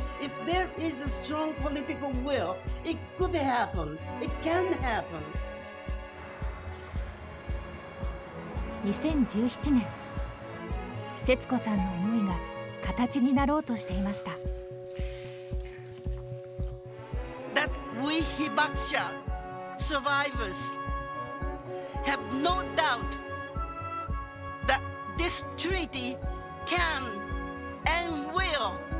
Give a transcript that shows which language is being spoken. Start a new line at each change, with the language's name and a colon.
English: If there is a strong political will, it could happen. It can happen.
Japanese: 2017年、節子さんの思いが形になろうとしていました。
English: That we Hibakusha survivors have no doubt that this treaty can and will